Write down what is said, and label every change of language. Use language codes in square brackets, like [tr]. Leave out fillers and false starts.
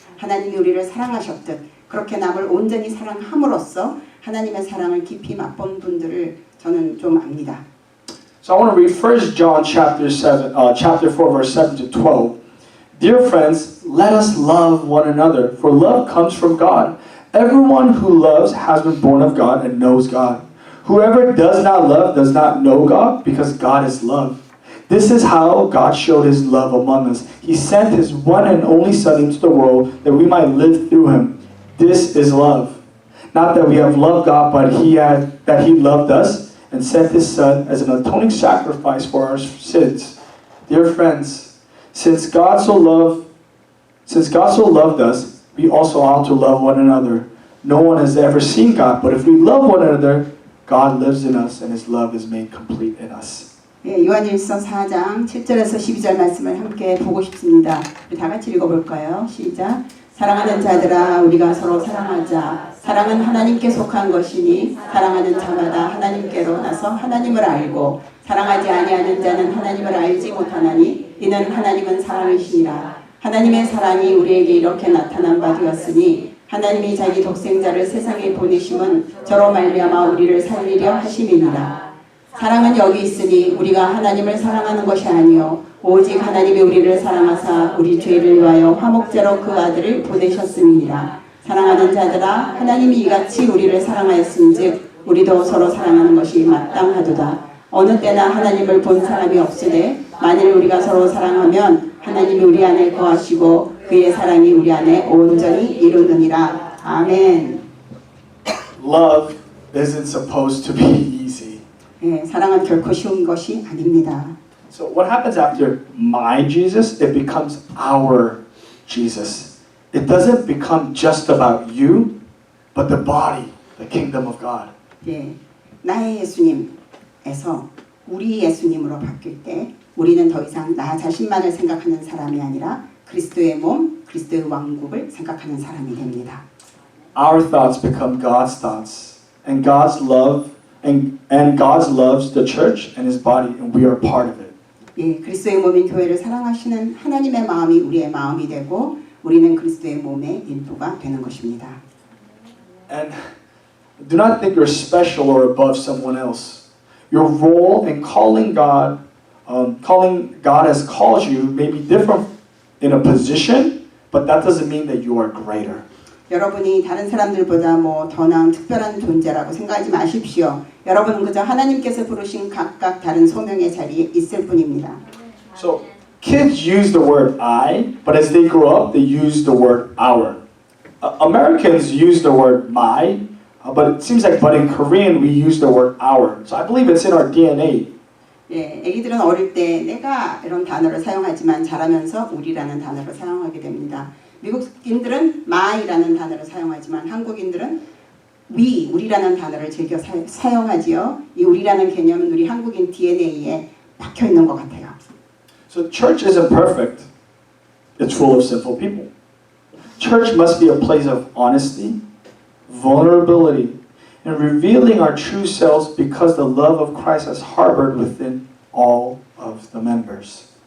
[ko] 하나님이 우리를 사랑하셨듯 그렇게 남을 온전히 사랑함으로써 하나님의 사랑을 깊이 맛본 분들을 저는 좀 압니다. [en] So I want to read 1 John chapter 4 verse 7 to 12. Dear friends, let us love one another, for love comes from God. Everyone who loves has been born of God and knows God. Whoever does not love does not know God, because God is love. This is how God showed His love among us. He sent His one and only Son into the world that we might live through Him. This is love. Not that we have loved God, but that He loved us and sent His Son as an atoning sacrifice for our sins. Dear friends, since God so loved us, we also ought to love one another. No one has ever seen God, but if we love one another, God lives in us and His love is made complete in us. [ko] 예, 요한일서 4장 7절에서 12절 말씀을 함께 보고 싶습니다. 우리 다 같이 읽어볼까요? 시작. 사랑하는 자들아 우리가 서로 사랑하자. 사랑은 하나님께 속한 것이니 사랑하는 자마다 하나님께로 나서 하나님을 알고 사랑하지 아니하는 자는 하나님을 알지 못하나니 이는 하나님은 사랑이시니라. 하나님의 사랑이 우리에게 이렇게 나타난 바 되었으니 하나님이 자기 독생자를 세상에 보내심은 저로 말미암아 우리를 살리려 하심이니라. 사랑은 여기 있으니 우리가 하나님을 사랑하는 것이 아니요 오직 하나님이 우리를 사랑하사 우리 죄를 위하여 화목제로 그 아들을 보내셨음이니라. 사랑하는 자들아 하나님이 이같이 우리를 사랑하였은즉 우리도 서로 사랑하는 것이 마땅하도다. 어느 때나 하나님을 본 사람이 없으되 만일 우리가 서로 사랑하면 하나님이 우리 안에 거하시고 그의 사랑이 우리 안에 온전히 이루느니라. 아멘. [en] Love isn't supposed to be easy. [ko] 예, 사랑은 결코 쉬운 것이 아닙니다. [en] So what happens after my Jesus? It becomes our Jesus. It doesn't become just about you, but the body, the kingdom of God. [ko] 예, 나의 예수님에서 우리 예수님으로 바뀔 때 우리는 더 이상 나 자신만을 생각하는 사람이 아니라 그리스도의 몸, 그리스도의 왕국을 생각하는 사람이 됩니다. [en] Our thoughts become God's thoughts, and God's love and God loves the church and His body, and we are part of it. [ko] 예, 그리스도의 몸인 교회를 사랑하시는 하나님의 마음이 우리의 마음이 되고 우리는 그리스도의 몸의 일부가 되는 것입니다. [en] And do not think you're special or above someone else. Your role in calling God has called you may be different in a position, but that doesn't mean that you are greater. [ko] 여러분이 다른 사람들보다 더 나은 특별한 존재라고 생각하지 마십시오. 여러분은 그저 하나님께서 부르신 각각 다른 소명의 자리에 있을 뿐입니다. [en] So kids use the word I, but as they grow up, they use the word our. Americans use the word my, but it seems like in Korean we use the word our. So I believe it's in our DNA. [ko] 예, 아기들은 어릴 때 내가 이런 단어를 사용하지만 자라면서 우리라는 단어를 사용하게 됩니다. 미국인들은 my라는 단어를 사용하지만 한국인들은 we, 우리라는 단어를 즐겨 사용하지요. 이 우리라는 개념은 우리 한국인 DNA에 박혀 있는 것 같아요. [en] So church isn't perfect. It's full of sinful people. Church must be a place of honesty, vulnerability, and revealing our true selves because the love of Christ has harbored within all of the members.